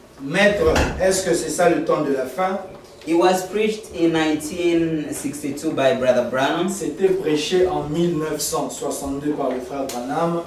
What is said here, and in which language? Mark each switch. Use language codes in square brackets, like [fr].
[fr] Maître, est-ce que c'est ça le temps de la fin? [en] It was preached in 1962 by Brother Branham. [fr] C'était prêché en 1962 par le frère Branham,